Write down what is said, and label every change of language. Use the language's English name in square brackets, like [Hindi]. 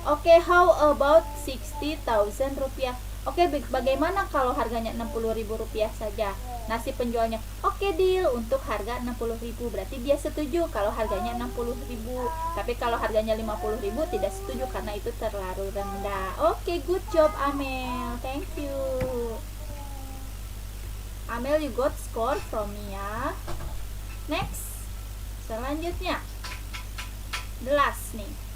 [Indonesian] Oke, [English] how about 60.000 rupiah? [Indonesian] Oke, bagaimana kalau harganya 60.000 rupiah saja? Nah, si penjualnya, oke, deal untuk harga 60.000. Berarti dia setuju kalau harganya 60.000. Tapi kalau harganya 50.000 tidak setuju karena itu terlalu rendah. [English] Oke, good job Amel. Thank you. Amel, you got score from me ya. Next. [Indonesian] Selanjutnya. [English] The last [Indonesian] nih.